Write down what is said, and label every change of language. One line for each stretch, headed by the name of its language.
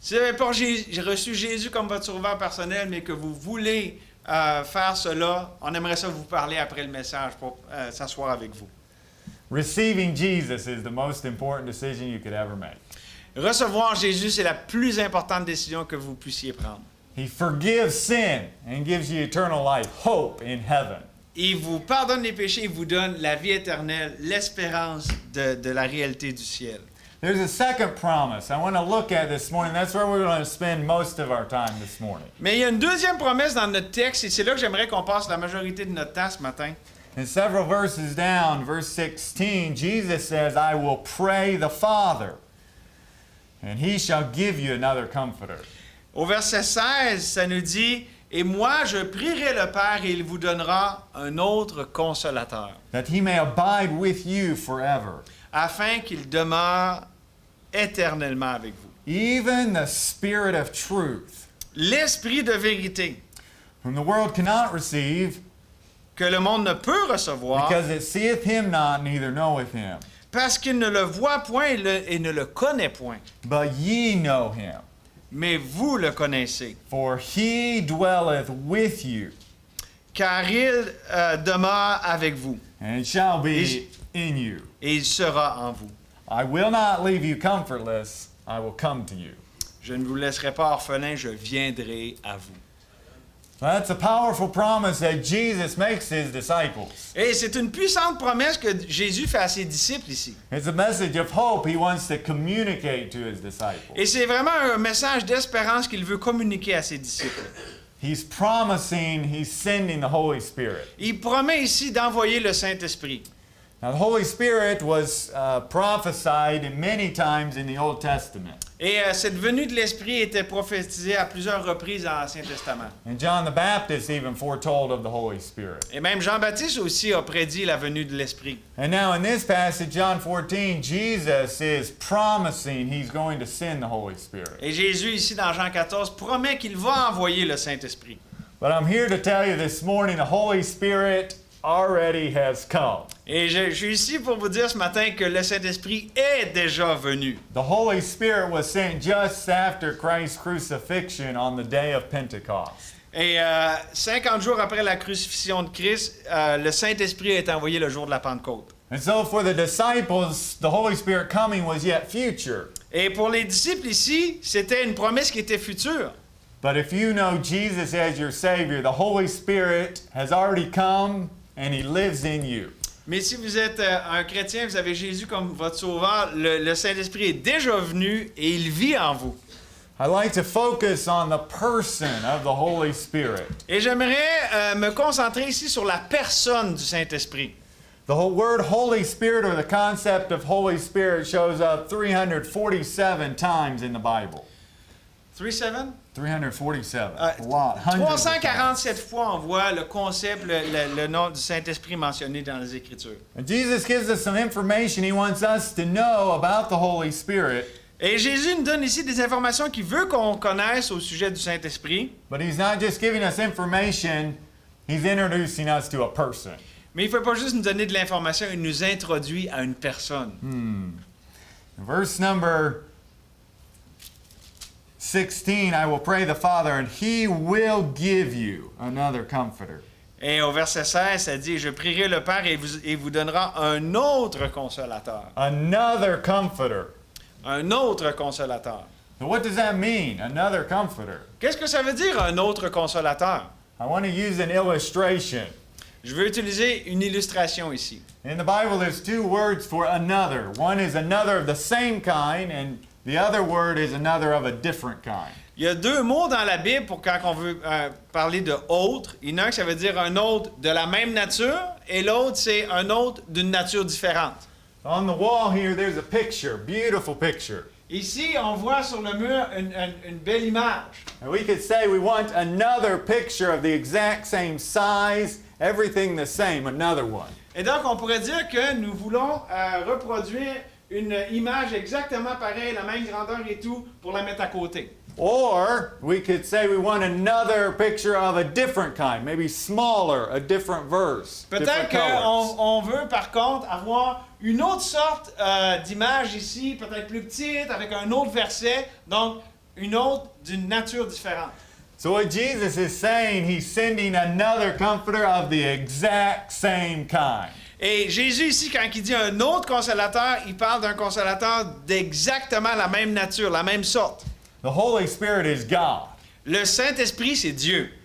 French: Si vous n'avez pas reçu Jésus comme votre sauveur personnel, mais que vous voulez faire cela, on aimerait ça vous parler après le message pour s'asseoir avec vous.
English: Receiving Jesus is the most important decision you could ever make.
French: Recevoir Jésus, c'est la plus importante décision que vous puissiez prendre.
English: He forgives sin and gives you eternal life, hope in heaven.
French: Il vous pardonne les péchés, il vous donne la vie éternelle, l'espérance de la réalité du ciel.
English: There's a second promise I want to look at this morning. That's where we're going to spend most of our time this morning.
French: Mais il y a une deuxième promesse dans notre texte, et c'est là que j'aimerais qu'on passe la majorité de notre temps ce matin.
English: In several verses down, verse 16, Jesus says, I will pray the Father, and he shall give you another comforter.
French: Au verset 16, ça nous dit « Et moi, je prierai le Père, et il vous donnera un autre consolateur,
English: That he may abide with you forever.
French: afin qu'il demeure éternellement avec vous.
English: Even the Spirit of truth,
French: L'Esprit de vérité,
English: whom the world cannot receive,
French: que le monde ne peut recevoir,
English: because it seeth him not, neither knoweth him.
French: parce qu'il ne le voit point et ne le connaît point.
English: But ye know him,
French: Mais vous le connaissez,
English: for he dwelleth with you,
French: car il demeure avec vous,
English: and shall be in you.
French: et il sera en vous.
English: I will not leave you comfortless, I will come to you.
French: Je ne vous laisserai pas orphelin, je viendrai à vous.
English: That's a powerful promise that Jesus makes his disciples.
French: Et c'est une puissante promesse que Jésus fait à ses disciples ici.
English: It's a message of hope he wants to communicate to his disciples.
French: Et c'est vraiment un message d'espérance qu'il veut communiquer à ses disciples.
English: He's promising he's sending the Holy Spirit.
French: Il promet ici d'envoyer le Saint-Esprit.
English: Now, the Holy Spirit was prophesied many times in the Old Testament.
French: Et cette venue de l'Esprit était prophétisée à plusieurs reprises dans l'Ancien Testament.
English: And John the Baptist even foretold of the Holy Spirit.
French: Et même Jean-Baptiste aussi a prédit la venue de l'Esprit.
English: And now in this passage, John 14, Jesus is promising he's going to send the Holy Spirit.
French: Et Jésus, ici dans Jean 14, promet qu'il va envoyer le Saint-Esprit.
English: But I'm here to tell you this morning, the Holy Spirit already has come.
French: Et je suis ici pour vous dire ce matin que le Saint-Esprit est déjà venu.
English: The Holy Spirit was sent just after Christ's crucifixion on the day of Pentecost.
French: Et 50 jours après la crucifixion de Christ, le Saint-Esprit est envoyé le jour de la Pentecôte.
English: And so for the disciples, the Holy Spirit coming was yet future.
French: Et pour les disciples ici, c'était une promesse qui était future.
English: But if you know Jesus as your Savior, the Holy Spirit has already come and He lives in you.
French: Mais si vous êtes un chrétien, vous avez Jésus comme votre sauveur, le Saint-Esprit est déjà venu et il vit en vous.
English: I like to focus on the person of the Holy Spirit.
French: Et j'aimerais me concentrer ici sur la personne du Saint-Esprit.
English: The whole word Holy Spirit or the concept of Holy Spirit shows up 347 times in the Bible. 347? 347. A lot. Hundreds of times.
French: 347 fois on voit le concept, le nom du Saint-Esprit mentionné dans les Écritures.
English: And Jesus gives us some information he wants us to know about the Holy Spirit.
French: Et Jésus nous donne ici des informations qu'il veut qu'on connaisse au sujet du Saint-Esprit.
English: But he's not just giving us information, he's introducing us to a person.
French: Mais il ne faut pas juste nous donner de l'information, il nous introduit à une personne.
English: Verse number 16, I will pray the Father, and he will give you another comforter.
French: Et au verset 16, ça dit, « Je prierai le Père et vous donnera un autre consolateur. »
English: Another comforter.
French: Un autre consolateur.
English: So what does that mean, another comforter?
French: Qu'est-ce que ça veut dire, un autre consolateur?
English: I want to use an illustration.
French: Je veux utiliser une illustration ici.
English: In the Bible, there's two words for another. One is another of the same kind, and the other word is another of a different kind.
French: Il y a deux mots dans la Bible pour quand on veut parler de autre. Il y en a un que ça veut dire un autre de la même nature, et l'autre, c'est un autre d'une nature différente.
English: On the wall here, there's a picture, beautiful picture.
French: Ici, on voit sur le mur une belle image.
English: And we could say we want another picture of the exact same size, everything the same, another one.
French: Et donc, on pourrait dire que nous voulons reproduire une image exactement pareille, la même grandeur et tout, pour la mettre à côté.
English: Or we could say we want another picture of a different kind, maybe smaller, a different verse.
French: Peut-être qu'on veut par contre avoir une autre sorte d'image ici, peut-être plus petite, avec un autre verset, donc une autre d'une nature différente.
English: So what Jesus is saying, he's sending another comforter of the exact same kind.
French: Et Jésus ici, quand il dit un autre consolateur, il parle d'un consolateur d'exactement la même nature, la même sorte.
English: The Holy Spirit is God.
French: Le Saint-Esprit, c'est Dieu.